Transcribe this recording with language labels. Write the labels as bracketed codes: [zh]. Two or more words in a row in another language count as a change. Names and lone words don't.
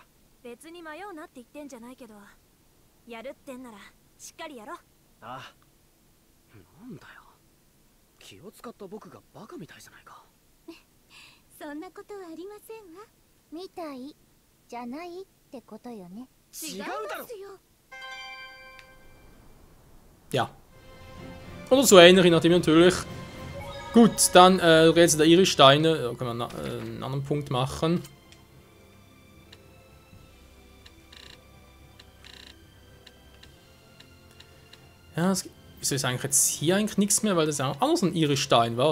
[ja] 別に迷うなって言ってんじゃないけど、やるってんならしっかりやろ。ああ。なんだよ、気を使った僕がバカみたいじゃないか。そんなことはありませんわ。みたいじゃないってことよね。違うだろ。 [de] Ja. Oder so ähnlich, nachdem wir natürlich. Gut, dann jetzt der Iris-Steine. Da können wir einen anderen Punkt machen. Ja, wieso ist eigentlich jetzt hier eigentlich nichts mehr, weil das ja auch anders ein Iris-Stein war.